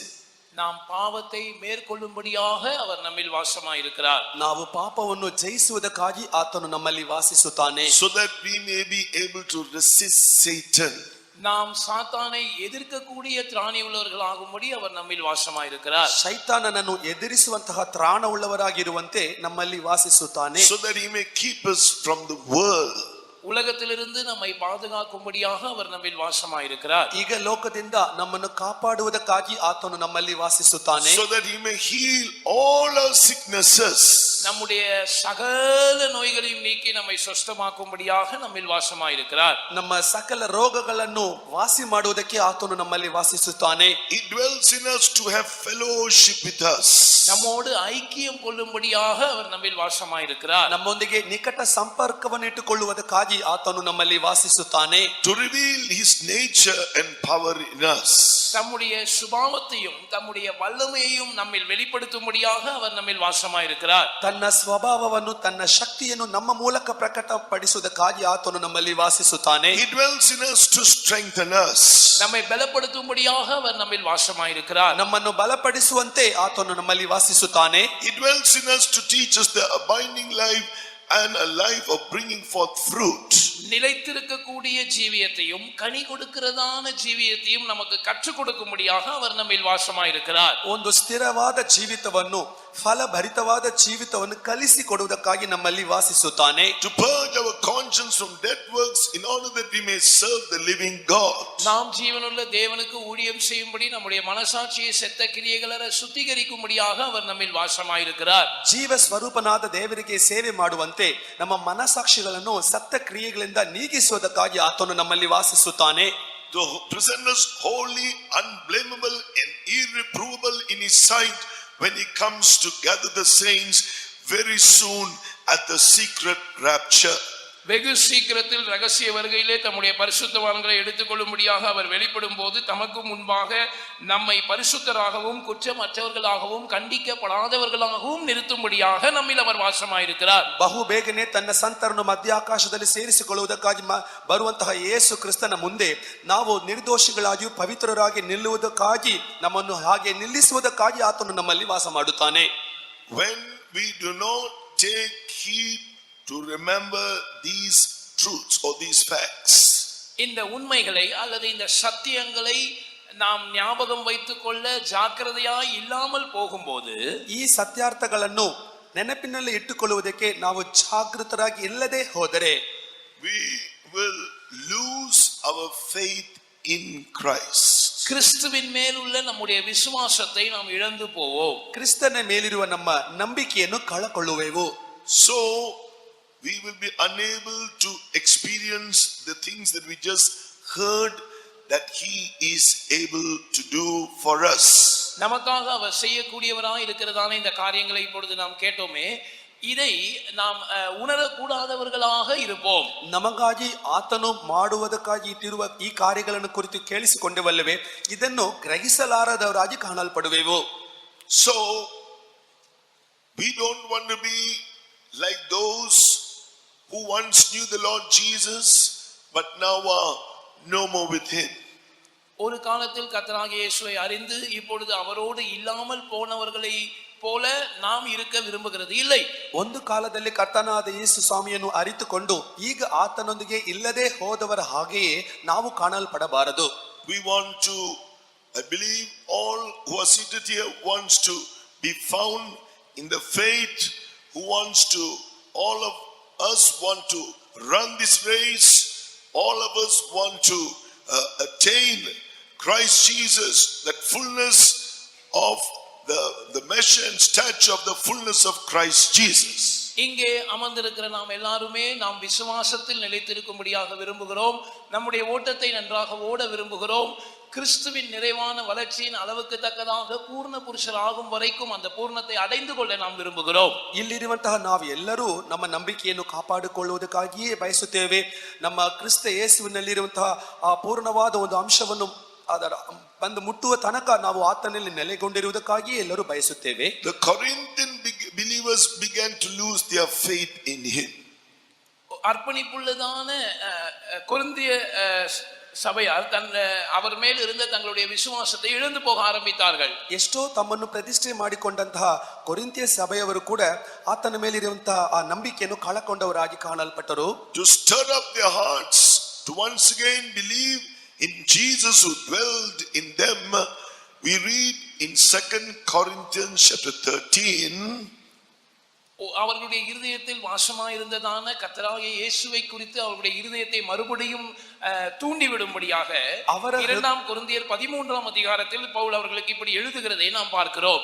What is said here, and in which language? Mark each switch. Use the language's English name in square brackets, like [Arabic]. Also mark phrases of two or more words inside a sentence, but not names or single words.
[Tamil] நாம் பாவத்தை மேற்கொள்ளும்படியாக அவர் நம்மில் வாசமாயிருக்கிறார். [Kannada] ನಾವು ಪಾಪವನ್ನು ಜಯಿಸುವುದಕ್ಕಾಗಿ ಆತನು ನಮ್ಮಲ್ಲಿ ವಾಸಿಸುತ್ತಾನೆ. [English] So that we may be able to resist Satan. [Tamil] நாம் சாத்தானை எதிர்க்கக்கூடிய திராணி உள்ளவர்களாகும்படி அவர் நம்மில் வாசமாயிருக்கிறார். [Kannada] ಶೈತಾನನನ್ನು ಎದುರಿಸುವಂತಹ ತ್ರಾಣವುಳ್ಳವರಾಗಿರುವಂತೆ ನಮ್ಮಲ್ಲಿ ವಾಸಿಸುತ್ತಾನೆ. [English] So that he may keep us from the world. [Tamil] உலகத்திலிருந்து நம்மை பாதுகாக்கும்படியாக அவர் நம்மில் வாசமாயிருக்கிறார். [Kannada] ಈಗ ಲೋಕದಿಂದ ನಮ್ಮನ್ನು ಕಾಪಾಡುವುದಕ್ಕಾಗಿ ಆತನು ನಮ್ಮಲ್ಲಿ ವಾಸಿಸುತ್ತಾನೆ. [English] So that he may heal all our sicknesses. [Tamil] நம்முடைய சகல நோய்களையும் நீக்கி நம்மை சுஸ்தமாக்கும்படியாக நம்மில் வாசமாயிருக்கிறார். [Kannada] ನಮ್ಮ ಸಕಲ ರೋಗಗಳನ್ನು ವಾಸಿ ಮಾಡುವುದಕ್ಕೆ ಆತನು ನಮ್ಮಲ್ಲಿ ವಾಸಿಸುತ್ತಾನೆ. [English] He dwells in us to have fellowship with us. [Tamil] நம்மோடு ஐக்கியம் கொள்ளும்படியாக அவர் நம்மில் வாசமாயிருக்கிறார். [Kannada] ನಮ್ಮೊಂದಿಗೆ ನಿಕಟ ಸಂಪರ್ಕವನ್ನು ಇಟ್ಟುಕೊಳ್ಳುವುದಕ್ಕಾಗಿ ಆತನು ನಮ್ಮಲ್ಲಿ ವಾಸಿಸುತ್ತಾನೆ. [English] To reveal his nature and power in us. [Tamil] தம்முடைய சுபாவத்தையும் தம்முடைய வல்லமையையும் நம்மில் வெளிப்படுத்தும்படியாக அவர் நம்மில் வாசமாயிருக்கிறார். [Kannada] ತನ್ನ ಸ್ವಭಾವವನ್ನು ತನ್ನ ಶಕ್ತಿಯನ್ನು ನಮ್ಮ ಮೂಲಕ ಪ್ರಕಟಪಡಿಸುವುದಕ್ಕಾಗಿ ಆತನು ನಮ್ಮಲ್ಲಿ ವಾಸಿಸುತ್ತಾನೆ. [English] He dwells in us to strengthen us. [Tamil] நம்மை பலப்படுத்தும்படியாக அவர் நம்மில் வாசமாயிருக்கிறார். [Kannada] ನಮ್ಮನ್ನು ಬಲಪಡಿಸುವಂತೆ ಆತನು ನಮ್ಮಲ್ಲಿ ವಾಸಿಸುತ್ತಾನೆ. [English] He dwells in us to teach us the abiding life and a life of bringing forth fruit. [Tamil] நிலைத்திருக்கக்கூடிய ஜீவியத்தையும் கனி கொடுக்கிறதான ஜீவியத்தையும் நமக்கு கற்றுக் கொடுக்கும்படியாக அவர் நம்மில் வாசமாயிருக்கிறார். [Kannada] ಒಂದು ಸ್ಥಿರವಾದ ಜೀವಿತವನ್ನು ಫಲಭರಿತವಾದ ಜೀವಿತವನ್ನು ಕಲಿಸಿಕೊಡುವುದಕ್ಕಾಗಿ ನಮ್ಮಲ್ಲಿ ವಾಸಿಸುತ್ತಾನೆ. [English] To purge our conscience from dead works in order that we may serve the living God. [Tamil] நாம் ஜீவனுள்ள தேவனுக்கு ஊழியம் செய்யும்படி நம்முடைய மனசாட்சியை செத்த கிரியைகள சுத்திகரிக்கும்படியாக அவர் நம்மில் வாசமாயிருக்கிறார். [Kannada] ಜೀವ ಸ್ವರೂಪನಾದ ದೇವರಿಗೆ ಸೇವೆ ಮಾಡುವಂತೆ ನಮ್ಮ ಮನಸಾಕ್ಷಿಗಳನ್ನು ಸತ್ತ ಕ್ರಿಯೆಗಳಿಂದ ನೀಗಿಸುವುದಕ್ಕಾಗಿ ಆತನು ನಮ್ಮಲ್ಲಿ ವಾಸಿಸುತ್ತಾನೆ. [English] To present us holy, unblameable and irreprovable in his sight when he comes to gather the saints very soon at the secret rapture. [Tamil] வெகு சீக்கிரத்தில் ரகசிய வருகையிலே தம்முடைய பரிசுத்தவான்களை எடுத்துக்கொள்ளும்படியாக அவர் வெளிப்படும் போது தமக்கு முன்பாக நம்மை பரிசுத்தராகவும் குற்றமற்றவர்களாகவும் கண்டிக்கப்படாதவர்களாகவும் நிறுத்தும்படியாக நம்மில் அவர் வாசமாயிருக்கிறார். [Kannada] ಬಹು ಬೇಗನೆ ತನ್ನ ಸಂತರನ್ನು ಮಧ್ಯಾಕಾಶದಲ್ಲಿ ಸೇರಿಸಿಕೊಳ್ಳುವುದಕ್ಕಾಗಿ ಬರುವಂತಹ ಯೇಸು ಕ್ರಿಸ್ತನ ಮುಂದೆ ನಾವು ನಿರ್ದೋಷಿಗಳಾಗಿಯೂ ಪವಿತ್ರರಾಗಿ ನಿಲ್ಲುವುದಕ್ಕಾಗಿ ನಮ್ಮನ್ನು ಹಾಗೆ ನಿಲ್ಲಿಸುವುದಕ್ಕಾಗಿ ಆತನು ನಮ್ಮಲ್ಲಿ ವಾಸ ಮಾಡುತ್ತಾನೆ. [English] When we do not take heed to remember these truths or these facts, [Tamil] இந்த உண்மைகளை அல்லது இந்த சத்தியங்களை நாம் ஞாபகம் வைத்துக் கொள்ள ஜாக்கிரதையாய் இல்லாமல் போகும்போது, [Kannada] ಈ ಸತ್ಯಾರ್ಥಗಳನ್ನು ನೆನಪಿನಲ್ಲಿ ಇಟ್ಟುಕೊಳ್ಳುವುದಕ್ಕೆ ನಾವು ಜಾಗೃತರಾಗಿ ಇಲ್ಲದೆ ಹೋದರೆ [English] we will lose our faith in Christ. [Tamil] கிறிஸ்துவின் மேல் உள்ள நம்முடைய விசுவாசத்தை நாம் இழந்து போவோம். [Kannada] ಕ್ರಿಸ್ತನ ಮೇಲಿರುವ ನಮ್ಮ ನಂಬಿಕೆಯನ್ನು ಕಳಕೊಳ್ಳುವೆವು. [English] So we will be unable to experience the things that we just heard that he is able to do for us. [Tamil] நமக்காக அவர் செய்யக்கூடியவராய் இருக்கிறதான இந்த காரியங்களை இப்பொழுது நாம் கேட்டோமே, இதை நாம் உணரக்கூடாதவர்களாக இருப்போம். [Kannada] ನಮಗಾಗಿ ಆತನು ಮಾಡುವುದಕ್ಕಾಗಿ ಇಟ್ಟಿರುವ ಈ ಕಾರ್ಯಗಳನ್ನು ಕುರಿತು ಕೇಳಿಸಿಕೊಂಡೆವಲ್ಲವೇ, ಇದನ್ನು ಗ್ರಹಿಸಲಾರದವರಾಗಿ ಕಾಣಲ್ಪಡುವೆವು. [English] So we don't want to be like those who once knew the Lord Jesus but now are no more with him. [Tamil] ஒரு காலத்தில் கர்த்தராகிய இயேசுவை அறிந்து இப்பொழுது அவரோடு இல்லாமல் போனவர்களை போல நாம் இருக்க விரும்புகிறது இல்லை. [Kannada] ಒಂದು ಕಾಲದಲ್ಲಿ ಕರ್ತನಾದ ಯೇಸು ಸ್ವಾಮಿಯನ್ನು ಅರಿತುಕೊಂಡು ಈಗ ಆತನೊಂದಿಗೆ ಇಲ್ಲದೆ ಹೋದವರ ಹಾಗೆಯೇ ನಾವು ಕಾಣಲ್ಪಡಬಾರದು. [English] We want to, I believe all who are seated here wants to be found in the faith, who wants to, all of us want to run this race, all of us want to attain Christ Jesus, that fullness of the measure and stature of the fullness of Christ Jesus. [Tamil] இங்கே அமர்ந்திருக்கிற நாம் எல்லாருமே நாம் விசுவாசத்தில் நிலைத்திருக்கும்படியாக விரும்புகிறோம். நம்முடைய ஓட்டத்தை நன்றாக ஓட விரும்புகிறோம். கிறிஸ்துவின் நிறைவான வளர்ச்சியின் அளவுக்கு தக்கதாக பூர்ண புருஷர் ஆகும் வரைக்கும் அந்த பூர்ணத்தை அடைந்து கொள்ள நாம் விரும்புகிறோம். [Kannada] ಇಲ್ಲಿರುವಂತಹ ನಾವು ಎಲ್ಲರೂ ನಮ್ಮ ನಂಬಿಕೆಯನ್ನು ಕಾಪಾಡಿಕೊಳ್ಳುವುದಕ್ಕಾಗಿಯೇ ಬಯಸುತ್ತೇವೆ. ನಮ್ಮ ಕ್ರಿಸ್ತ ಯೇಸುವಿನಲ್ಲಿರುವಂತಹ ಆ ಪೂರ್ಣವಾದ ಒಂದು ಅಂಶವನ್ನು ಅದರ ಬಂದು ಮುಟ್ಟುವ ತನಕ ನಾವು ಆತನಲ್ಲಿ ನೆಲೆಗೊಂಡಿರುವುದಕ್ಕಾಗಿ ಎಲ್ಲರೂ ಬಯಸುತ್ತೇವೆ. [English] The Corinthian believers began to lose their faith in him. [Tamil] அர்ப்பணிப்புள்ளதான கொரிந்திய சபையார் அவர் மேல் இருந்த தங்களுடைய விசுவாசத்தை இழந்து போக ஆரம்பித்தார்கள். [Kannada] ಎಷ್ಟೋ ತಮ್ಮನ್ನು ಪ್ರತಿಷ್ಠೆ ಮಾಡಿಕೊಂಡಂತಹ ಕೊರಿಂಥಿಯ ಸಭೆಯವರು ಕೂಡ ಆತನ ಮೇಲಿರುವಂತಹ ಆ ನಂಬಿಕೆಯನ್ನು ಕಳಕೊಂಡವರಾಗಿ ಕಾಣಲ್ಪಟ್ಟರು. [English] To stir up their hearts to once again believe in Jesus who dwelled in them, we read in 2 Corinthians chapter 13. [Tamil] அவர்களுடைய இருதயத்தில் வாசமாயிருந்ததான கர்த்தராகிய இயேசுவை குறித்து அவருடைய இருதயத்தை மறுபடியும் தூண்டிவிடும்படியாக 2 கொரிந்தியர் 13ஆம் அதிகாரத்தில் பவுல் அவர்களுக்கு இப்படி எழுதுகிறதை நாம் பார்க்கிறோம்.